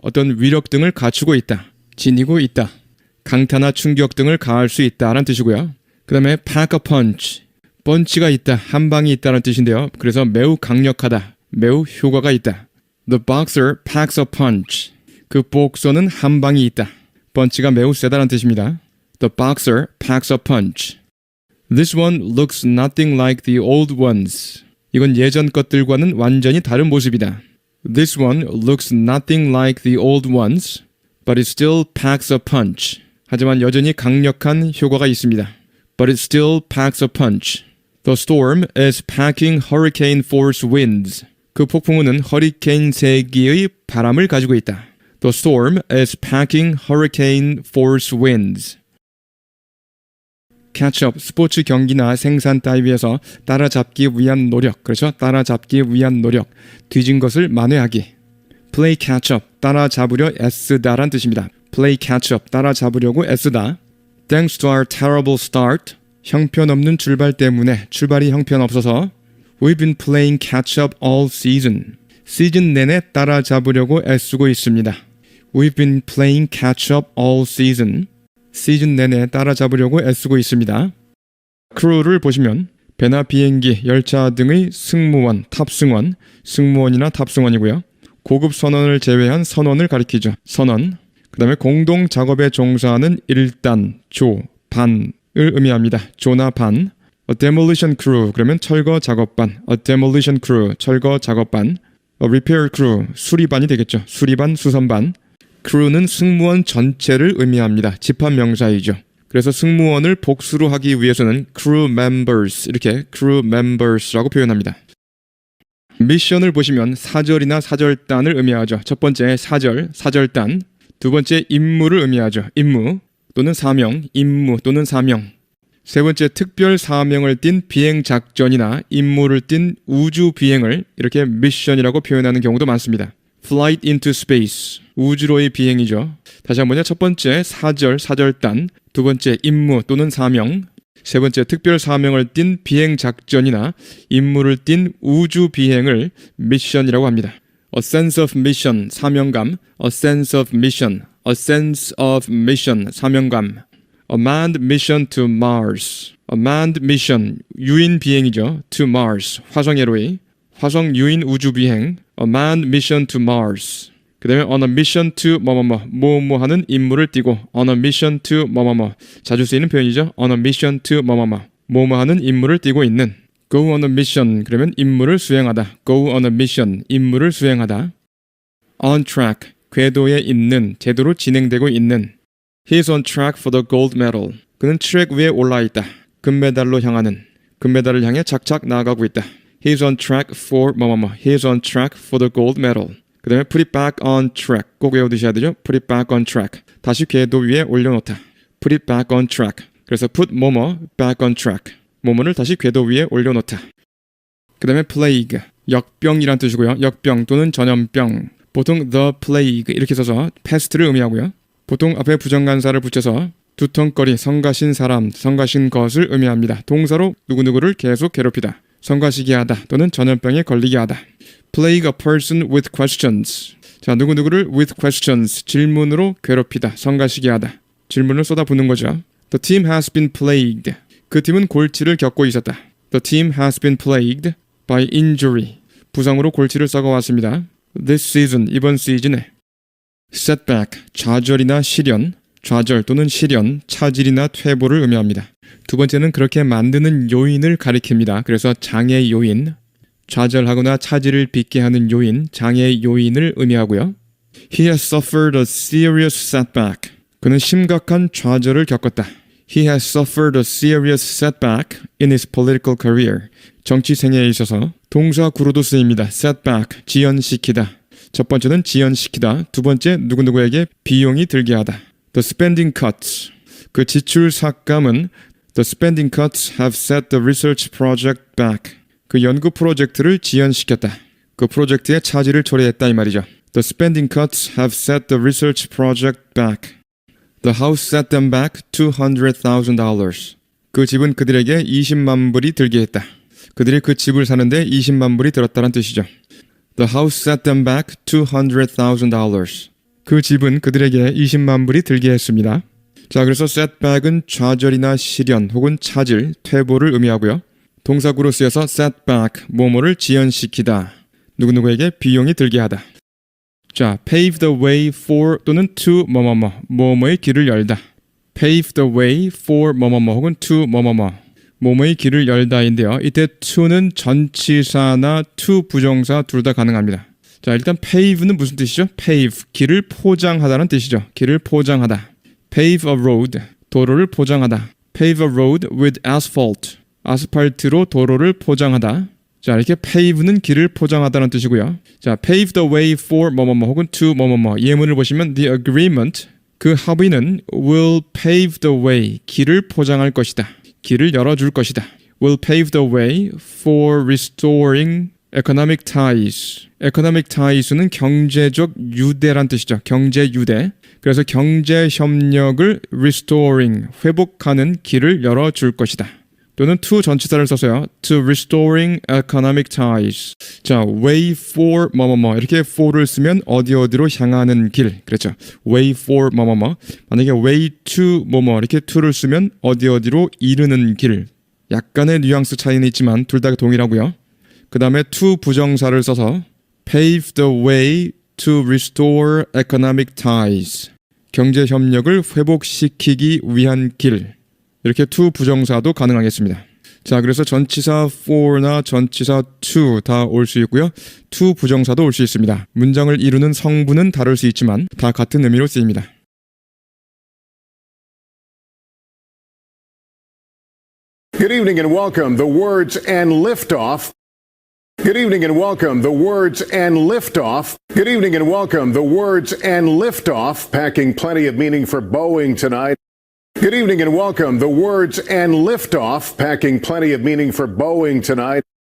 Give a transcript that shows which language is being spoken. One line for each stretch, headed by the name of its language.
Korean: 어떤 위력 등을 갖추고 있다. 지니고 있다. 강타나 충격 등을 가할 수 있다라는 뜻이고요. 그 다음에 pack a punch. 펀치가 있다, 한 방이 있다는 뜻인데요. 그래서 매우 강력하다, 매우 효과가 있다.
English: The boxer packs a punch.
Korean: 그 복서는 한 방이 있다. 펀치가 매우 세다는 뜻입니다.
English: The boxer packs a punch. This one looks nothing like the old ones.
Korean: 이건 예전 것들과는 완전히 다른 모습이다.
English: This one looks nothing like the old ones, but it still packs a punch.
Korean: 하지만 여전히 강력한 효과가 있습니다.
English: But it still packs a punch. The storm is packing hurricane force winds.
Korean: 그 폭풍우는 허리케인 세기의 바람을 가지고 있다.
English: The storm is packing hurricane force winds.
Korean: catch-up, 스포츠 경기나 생산 따위에서 따라잡기 위한 노력, 그렇죠? 따라잡기 위한 노력, 뒤진 것을 만회하기. play catch-up, 따라잡으려 애쓰다란 뜻입니다.
English: play catch-up,
Korean: 따라잡으려고 애쓰다.
English: thanks to our terrible start,
Korean: 형편없는 출발 때문에 출발이 형편없어서
English: we've been playing catch-up all season.
Korean: 시즌 내내 따라잡으려고 애쓰고 있습니다.
English: We've been playing catch-up all season.
Korean: 시즌 내내 따라잡으려고 애쓰고 있습니다. 크루를 보시면 배나 비행기, 열차 등의 승무원, 탑승원, 승무원이나 탑승원이고요. 고급 선원을 제외한 선원을 가리키죠. 선원. 그 다음에 공동 작업에 종사하는 일단, 조, 반을 의미합니다. 조나 반.
English: A demolition crew,
Korean: 그러면 철거 작업반.
English: A demolition crew,
Korean: 철거 작업반.
English: A repair crew,
Korean: 수리반이 되겠죠. 수리반, 수선반. crew는 승무원 전체를 의미합니다. 집합명사이죠. 그래서 승무원을 복수로 하기 위해서는 crew members, 이렇게 crew members라고 표현합니다. 미션을 보시면 사절이나 사절단을 의미하죠. 첫 번째 사절, 사절단. 두 번째 임무를 의미하죠. 임무 또는 사명, 임무 또는 사명. 세 번째 특별 사명을 띤 비행 작전이나 임무를 띤 우주 비행을 이렇게 미션이라고 표현하는 경우도 많습니다.
English: Flight into space,
Korean: 우주로의 비행이죠. 다시 한번요. 첫 번째 사절, 사절단. 두 번째 임무 또는 사명. 세 번째 특별 사명을 띤 비행 작전이나 임무를 띤 우주 비행을 미션이라고 합니다.
English: A sense of mission, 사명감. A sense of mission, a sense of mission, 사명감. A manned mission to Mars. A manned mission,
Korean: 유인 비행이죠.
English: To Mars,
Korean: 화성회로의. 화성 유인 우주 비행.
English: A manned mission to Mars.
Korean: 그 다음에 on a mission to 뭐뭐 하는 임무를 띠고 on a mission to 뭐뭐 자주 쓰이는 표현이죠. on a mission to 뭐뭐 하는 임무를 띠고 있는. go on a mission, 그러면 임무를 수행하다. go on a mission, 임무를 수행하다. on track, 궤도에 있는, 제대로 진행되고 있는.
English: He is on track for the gold medal.
Korean: 그는 트랙 위에 올라 있다. 금메달로 향하는, 금메달을 향해 착착 나아가고 있다.
English: He is on track for He is on track for the gold medal.
Korean: 그 다음에
English: put it back on track.
Korean: 꼭 외워두셔야 되죠.
English: put it back on track.
Korean: 다시 궤도 위에 올려놓다.
English: put it back on track. 그래서 put back on track.
Korean: 뭐뭐를 다시 궤도 위에 올려놓다. 그 다음에 plague, 역병이란 뜻이고요. 역병 또는 전염병. 보통 the plague 이렇게 써서 pest를 의미하고요. 보통 앞에 부정관사를 붙여서 두턴거리, 성가신 사람, 성가신 것을 의미합니다. 동사로 누구누구를 계속 괴롭히다. 성가시게 하다 또는 전염병에 걸리게 하다.
English: Plague a person with questions.
Korean: 자, 누구누구를 with questions, 질문으로 괴롭히다, 성가시게 하다. 질문을 쏟아붓는 거죠.
English: The team has been plagued.
Korean: 그 팀은 골치를 겪고 있었다.
English: The team has been plagued by injury.
Korean: 부상으로 골치를 썩어왔습니다.
English: This season,
Korean: 이번 시즌에. Setback, 좌절이나 시련, 좌절 또는 시련, 차질이나 퇴보를 의미합니다. 두 번째는 그렇게 만드는 요인을 가리킵니다. 그래서 장애 요인, 좌절하거나 차질을 빚게 하는 요인, 장애 요인을 의미하고요.
English: He has suffered a serious setback.
Korean: 그는 심각한 좌절을 겪었다.
English: He has suffered a serious setback in his political career.
Korean: 정치 생애에 있어서 동사 구로도 쓰입니다. setback, 지연시키다. 첫 번째는 지연시키다. 두 번째, 누구누구에게 비용이 들게 하다.
English: The spending cuts.
Korean: 그 지출 삭감은
English: The spending cuts have set the research project back.
Korean: 그 연구 프로젝트를 지연시켰다. 그 프로젝트의 차질을 초래했다 이 말이죠.
English: The spending cuts have set the research project back. The house set them back $200,000.
Korean: 그 집은 그들에게 20만 불이 들게 했다. 그들이 그 집을 사는데 20만 불이 들었다는 뜻이죠.
English: The house set them back $200,000.
Korean: 그 집은 그들에게 20만 불이 들게 했습니다. 자, 그래서 setback은 좌절이나 시련 혹은 차질, 퇴보를 의미하고요. 동사구로 쓰여서 set back, 뭐뭐를 지연시키다. 누구누구에게 비용이 들게 하다. 자, pave the way for 또는 to 뭐뭐뭐, 뭐뭐의 길을 열다. pave the way for 뭐뭐뭐 혹은 to 뭐뭐뭐, 뭐뭐의 길을 열다인데요. 이때 to는 전치사나 to 부정사 둘 다 가능합니다. 자, 일단 pave는 무슨 뜻이죠? pave, 길을 포장하다는 뜻이죠. 길을 포장하다.
English: pave a road,
Korean: 도로를 포장하다.
English: pave a road with asphalt,
Korean: 아스팔트로 도로를 포장하다. 자, 이렇게 pave는 길을 포장하다는 뜻이고요. 자, pave the way for 뭐뭐뭐 혹은 to 뭐뭐뭐, 예문을 보시면
English: the agreement,
Korean: 그 합의는
English: will pave the way,
Korean: 길을 포장할 것이다. 길을 열어줄 것이다.
English: will pave the way for restoring economic ties.
Korean: economic ties는 경제적 유대란 뜻이죠. 경제 유대. 그래서 경제 협력을 restoring, 회복하는 길을 열어줄 것이다. 또는 to 전치사를 써서요.
English: to restoring economic ties.
Korean: 자, way for 뭐뭐뭐, 이렇게 for를 쓰면 어디로 향하는 길. 그렇죠. way for 뭐뭐뭐. 만약에 way to 뭐뭐, 이렇게 to를 쓰면 어디로 이르는 길. 약간의 뉘앙스 차이는 있지만 둘 다 동일하고요. 그 다음에
English: to
Korean: 부정사를 써서
English: pave the way to restore economic ties.
Korean: 경제 협력을 회복시키기 위한 길. 이렇게 to 부정사도 가능하겠습니다. 자, 그래서 전치사 for나 전치사 to 다 올 수 있고요. to 부정사도 올 수 있습니다. 문장을 이루는 성분은 다를 수 있지만 다 같은 의미로 쓰입니다.
English: Good evening and welcome. The words and liftoff. Good evening and welcome. The words and liftoff. Good evening and welcome. The words and liftoff, packing plenty of meaning for Boeing tonight. Good evening and welcome. The words and liftoff, packing plenty of meaning for Boeing tonight.